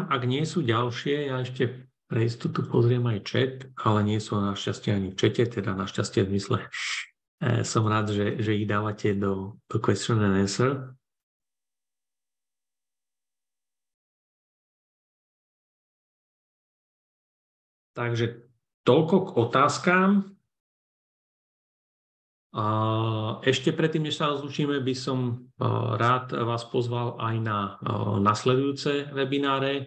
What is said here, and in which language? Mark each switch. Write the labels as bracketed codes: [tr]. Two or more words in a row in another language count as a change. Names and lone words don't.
[sk] Ak nie sú ďalšie, ja ešte pre istotu pozriem aj chat, ale nie sú našťastie ani v čete, teda našťastie v zmysle som rád, že ich dávate do [en] question and answer. [sk] Takže toľko k otázkám. Ešte predtým, než sa rozlúčime, by som rád vás pozval aj na nasledujúce webináre.